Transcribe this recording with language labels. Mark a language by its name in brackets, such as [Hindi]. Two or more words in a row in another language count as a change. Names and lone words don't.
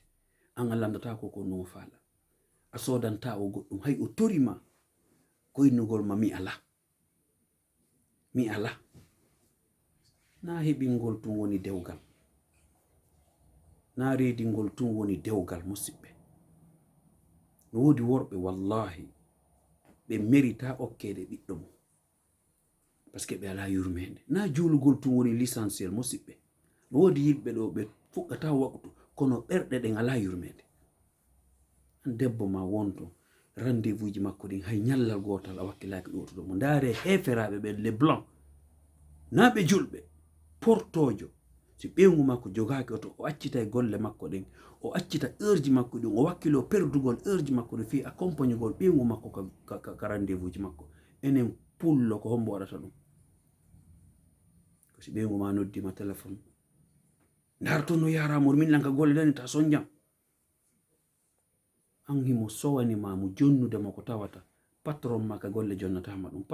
[Fula] An a landata ko non faala, a sodanta o goɗɗum, hay o torima koynugol ma mi ala, mi ala. Na heɓingol tum woni dewgal, na reedingol tum woni dewgal musidɓe. No wodi worɓe wallahi ɓe mérita okkede ɓiɗɗo mum [French] parce que [Fula] ɓe ala yurmede. Na julugol tum woni l'essentiel musidɓe. No wodi yimɓe ɗo ɓe fuɗɗata waktu, kono ɓerɗe ɗen ala yurmede. An debbo ma wonto rendez-vous ji makko ɗin hay ñallal gotal a wakkilaki ɗotuɗo mo. Ndaare heferaɓe ɓe [French] les blancs, [Fula] na ɓe julɓe, portojo, si ɓewngu makko jogaki oto, o accita e golle makko ɗen, o accita heure ji makko ɗin, o wakkilo perdugol heure ji makko ɗin fi accompagnugol ɓewngu makko ka rendez-vous ji makko. Enen pullo ko hombo waɗata ɗum. Si ɓewngu ma noddima téléphone, ndar to no yaramo min nanka golle dani ta sonjam, an himo sowanima mo jonnude ma ko tawata patron ma ka golle jonnatama ɗum.